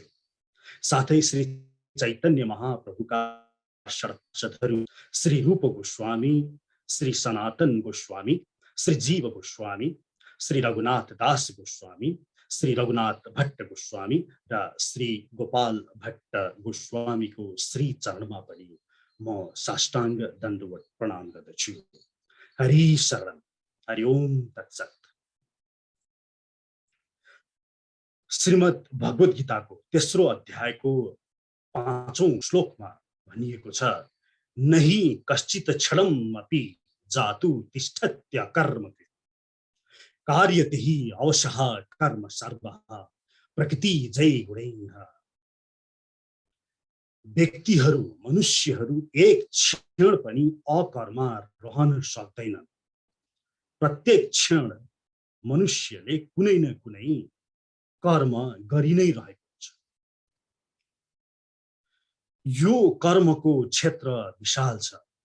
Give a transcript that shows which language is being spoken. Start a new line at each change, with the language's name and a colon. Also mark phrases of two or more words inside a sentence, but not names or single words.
Nepali: साथै श्री चैतन्य महाप्रभुका षट्सदहरू श्री रूप गोस्वामी, श्री सनातन गोस्वामी, श्री जीव गोस्वामी, श्री रघुनाथ दास गोस्वामी, श्री रघुनाथ भट्ट गोस्वामी र श्री गोपाल भट्ट गोस्वामीको श्री चरणमा पनि म साष्टांग दण्डवत प्रणाम गर्दछु।
Sanskrit: हरि शरण, हरि ओम तत्सत।
Nepali: श्रीमद् भगवत गीताको तेस्रो अध्यायको 5औं श्लोकमा भनिएको छ,
Sanskrit: नहि कश्चित् क्षणम् अपि जातु तिष्ठत्य कर्मकृत् कार्यते हि अवशः कर्म सर्वः प्रकृति जय गुणैः।
Nepali: व्यक्तिहरू मनुष्यहरू एक क्षण पनि अकर्मा रहन सक्दैनन्। प्रत्येक क्षण मनुष्यले कुनै न कुनै कर्म गरि नै रहेको हुन्छ। यो कर्मको क्षेत्र विशाल छ।